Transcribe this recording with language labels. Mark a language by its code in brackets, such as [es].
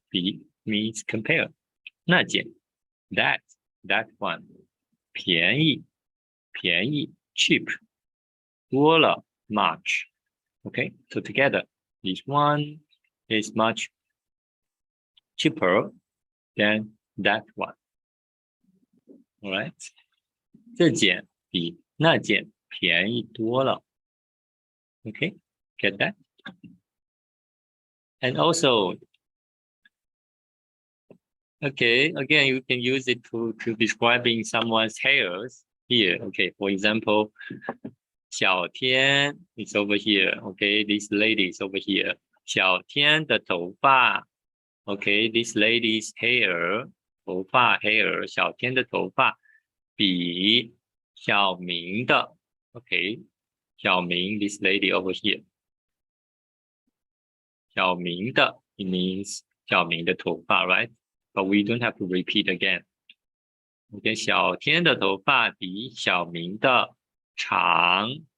[en] 比 means compare. 那件 that one 便宜 cheap 多了 much. Okay, so together this one is much cheaper than that one. [zh] All right, 这件比那件便宜多了。 [en] Okay, get that? And also Okay, again, you can use it to describing someone's hairs here. Okay, for example, 小天 is over here. Okay, this lady is over here. 小天的头发 Okay, this lady's hair, 头发 hair, 小天的头发比小明的 Okay, 小明 this lady over here. 小明的 it means 小明的头发 right? But we don't have to repeat again. [zh] Okay, 小天的头发比小明的长。